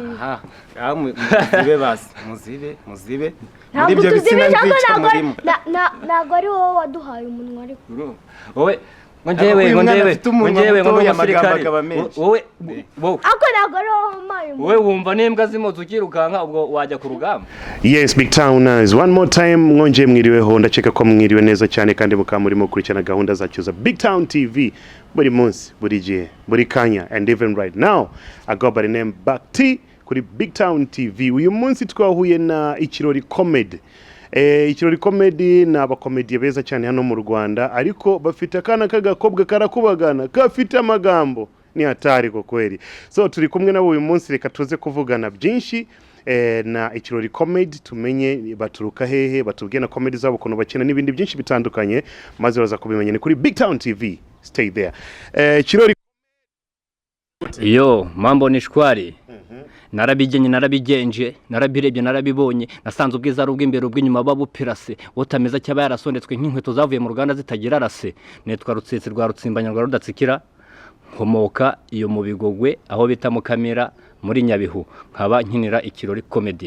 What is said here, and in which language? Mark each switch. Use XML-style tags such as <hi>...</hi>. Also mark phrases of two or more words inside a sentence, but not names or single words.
<rw>muzibe basi muzibe muri ibyo bitsina nzica murimo ntago ari wowe waduhaye umunwa ariko wowe ngewe ngo n'umusirikari wowe ako ntago ari wowe mayo wowe wumva n'imbwa zimoze ukirukanka ubwo wajya ku rugamba.</rw> <en>Yes, Big Towners, one more time</en> <rw>mwonje mwiriweho ndaceka ko mwiriwe neza cyane kandi mukamurimo kurikirana gahunda zacu za Big Town TV buri munsi buri gihe buri kanya</rw> <en>and even right now I go by the name</en> <rw>Bakti kuri Big Town TV. Uyu munsi twahuye na ikirori comedy. Ikirori comedy na abakomediye beza cyane hano mu Rwanda ariko bafite akana kagakobwa karakubagana gafite amagambo ni hatari ko kweli. So turi kumwe nabo uyu munsi reka tuze kuvugana byinshi na ikirori comedy tumenye baturuka hehe batubwiye na comedy zabo kono bakina n'ibindi byinshi bitandukanye maze baza kubimenya ni kuri Big Town TV.</rw> <en>Stay there.</en> <rw>Ikirori</rw> <sw>Yo, mambo ni shwari.</sw> <rw>Narabigenye narabigenje narabirebye narabibonye nasanze ubwiza ari ubw'imbere ubw'inyuma babupirase wotameza cyaba yarasondetswe nk'inkweto zavuye mu Rwanda zitagira rase netwa rutsitsi rwa rutsimbanya rwa rudatsikira nkomoka iyo mu Bigogwe aho bita mu Kamera muri Nyabihu nkaba nkinira ikirori comedy.</rw>